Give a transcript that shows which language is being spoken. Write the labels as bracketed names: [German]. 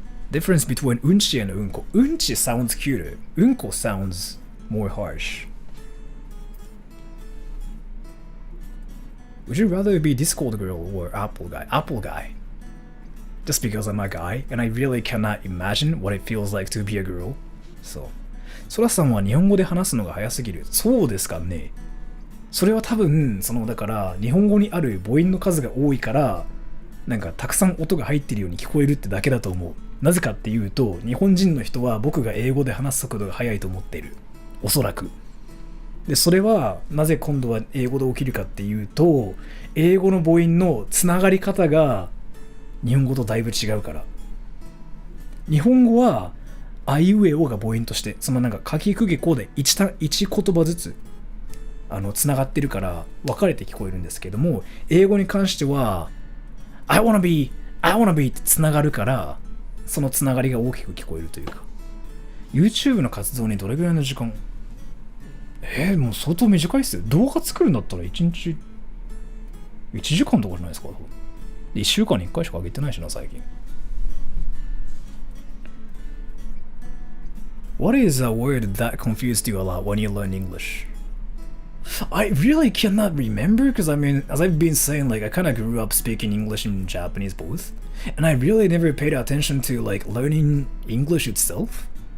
[English] Difference between unchi and unko. Unchi sounds cuter. Unko sounds more harsh. Would you rather be Discord girl or Apple guy? Apple guy. Just because I'm a guy and I really cannot imagine what it feels like to be a girl. [Japanese] So, ソラさんは日本語で話すのが早すぎる。そうですかね。それは多分だから日本語にある母音の数が多いからなんかたくさん音が入ってるように聞こえるってだけだと思う。なぜかっていうと日本人の人は僕が英語で話す速度が速いと思っている。おそらく。でそれはなぜ今度は英語で起きるかっていうと英語の母音のつながり方が日本語とだいぶ違うから。日本語はあいうえおが母音としてなんかかきくけこで1言葉ずつつながってるから分かれて聞こえるんですけども英語に関しては [English] I wanna be [Japanese] ってつながるからそのつながりが大きく聞こえるというか YouTube の活動にどれぐらいの時間もう相当短いっすよ。動画作るんだったら1日1時間とかじゃないですか。 1週間に1回しか上げてないしな最近。 [English] What is a word that confused you a lot when you learned English? I really cannot remember because I mean, as I've been saying, like I kind of grew up speaking English and Japanese both, and I really never paid attention to like learning English itself.